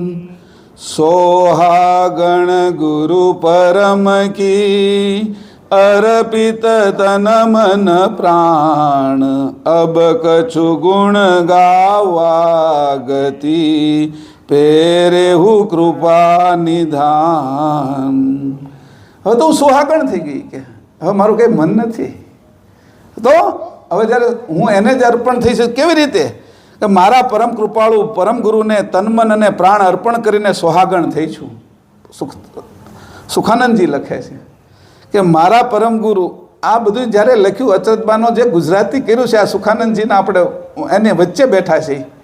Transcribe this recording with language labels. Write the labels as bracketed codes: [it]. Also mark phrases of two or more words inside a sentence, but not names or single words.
[hi] सोहागण गुरु परम की अर्पित तन मन प्राण अब कछु गुण गावागति पेरेहु कृपा निधान. [gu] હવે તો હું સોહાગણ થઈ ગઈ, કે હવે મારું કંઈ મન નથી. તો હવે જ્યારે હું એને જ અર્પણ થઈ છે, કેવી રીતે? કે મારા પરમ કૃપાળુ પરમ ગુરુને તન મન અને પ્રાણ અર્પણ કરીને સોહાગણ થઈ છું. સુખાનંદજી લખે છે કે મારા પરમ ગુરુ, આ બધું જ્યારે લખ્યું અચરતબાનો જે ગુજરાતી કર્યું છે, આ સુખાનંદજીના આપણે એને વચ્ચે બેઠા છે.